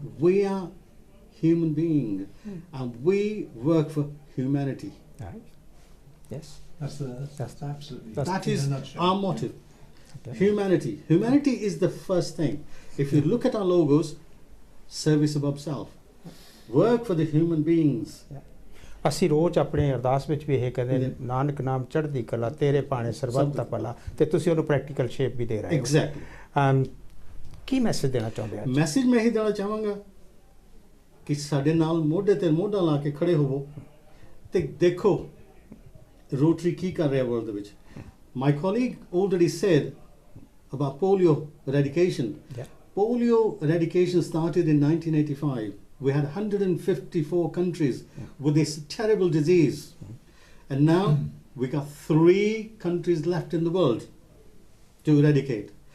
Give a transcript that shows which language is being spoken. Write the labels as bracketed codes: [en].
[en] We are human beings and we work for humanity. Yes. That's absolutely. That is our motive. Humanity. Humanity is the first thing. If you look at our logos, service above self. Work for the human beings. [pa] ਅਸੀਂ ਰੋਜ਼ ਆਪਣੇ ਅਰਦਾਸ ਵਿੱਚ ਵੀ ਇਹ ਕਹਿੰਦੇ ਨਾਨਕ ਨਾਮ ਚੜ੍ਹਦੀ ਕਲਾ ਤੇਰੇ ਪਾਣੇ ਸਰਬੱਤ ਦਾ ਭਲਾ ਤੇ ਤੁਸੀਂ ਉਹਨੂੰ ਪ੍ਰੈਕਟੀਕਲ ਸ਼ੇਪ ਵੀ ਦੇ ਰਹੇ ਹੋ। [en] Exactly. [pa] ਕੀ ਮੈਸੇਜ ਦੇਣਾ ਚਾਹੁੰਦੇ ਹੋ? ਮੈਸੇਜ ਮੈਂ ਇਹ ਦੇਣਾ ਚਾਹਾਂਗਾ ਕਿ ਸਾਡੇ ਨਾਲ ਮੋਢੇ ਤੇ ਮੋਢਾ ਲਾ ਕੇ ਖੜੇ ਹੋਵੋ ਤੇ ਦੇਖੋ ਰੋਟਰੀ ਕੀ ਕਰ ਰਿਹਾ ਵਰਲਡ ਦੇ ਵਿੱਚ। [en] My colleague already said about polio eradication. Polio eradication started in 1985. We had 154 countries with this terrible disease. And now we got 3 countries left in the world to eradicate.